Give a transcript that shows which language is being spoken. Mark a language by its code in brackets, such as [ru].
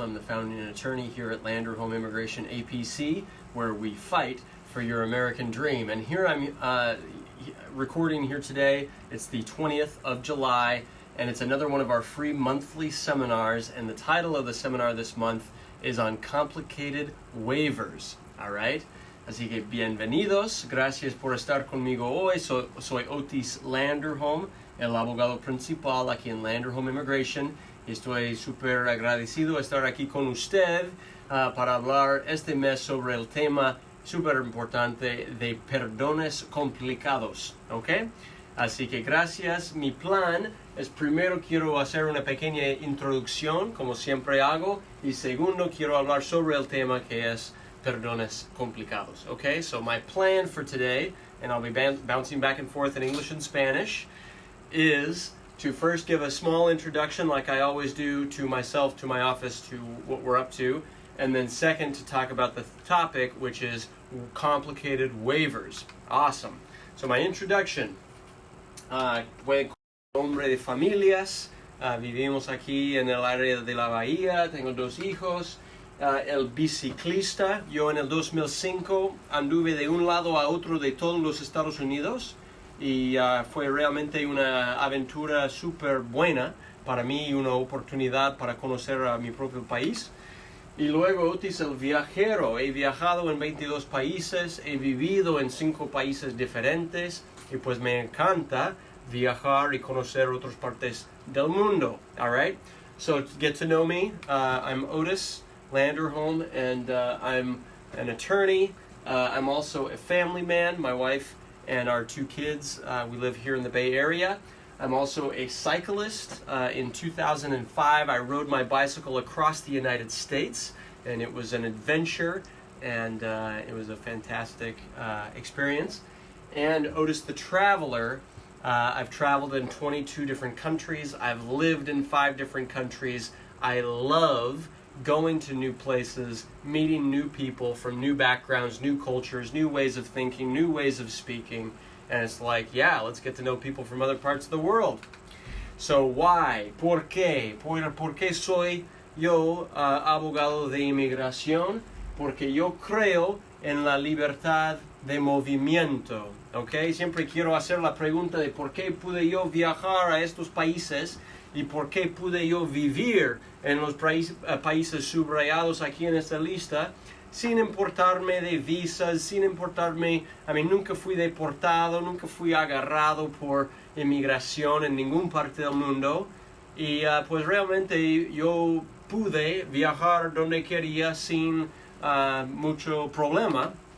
[en] I'm the founding attorney here at Landerholm Immigration APC, where we fight for your American dream. And here I'm recording here today. It's the 20th of July, and it's another one of our free monthly seminars. And the title of the seminar this month is on complicated waivers. All right? [es] Así que bienvenidos. Gracias por estar conmigo hoy. Soy Otis Landerholm, el abogado principal aquí en Landerholm Immigration. Estoy súper agradecido de estar aquí con usted para hablar este mes sobre el tema súper importante de perdones complicados, ¿ok? Así que gracias. Mi plan es, primero quiero hacer una pequeña introducción, como siempre hago, y segundo quiero hablar sobre el tema que es perdones complicados, okay? [en] So my plan for today, and I'll be bouncing back and forth in English and Spanish, is to first give a small introduction, like I always do, to myself, to my office, to what we're up to, and then second to talk about the topic, which is complicated waivers. Awesome. So my introduction, [es] hombre de familias, vivimos aquí en el área de la Bahía, tengo 2 hijos, el biciclista, yo en el 2005 anduve de un lado a otro de todos los Estados Unidos, y fue realmente una aventura súper buena para mí y una oportunidad para conocer a mi propio país. Y luego Otis el viajero, he viajado en 22 países, he vivido en 5 países diferentes y pues me encanta viajar y conocer otras partes del mundo. [en] All right? So to get to know me, I'm Otis Landerholm, and I'm an attorney. I'm also a family man. My wife and our 2 kids, we live here in the Bay Area. I'm also a cyclist. In 2005, I rode my bicycle across the United States, and it was an adventure, and it was a fantastic experience. And Otis the Traveler, I've traveled in 22 different countries. I've lived in 5 different countries. I love going to new places, meeting new people from new backgrounds, new cultures, new ways of thinking, new ways of speaking. And it's like, yeah, let's get to know people from other parts of the world. So why? [es] ¿Por qué? ¿Por qué soy yo abogado de inmigración? Porque yo creo en la libertad de movimiento. ¿Ok? Siempre quiero hacer la pregunta de por qué pude yo viajar a estos países y por qué pude yo vivir en los países subrayados aquí en esta lista, sin importarme de visas, sin importarme, nunca fui deportado, nunca fui agarrado por inmigración en ninguna parte del mundo, y pues realmente yo pude viajar donde quería sin mucho problema.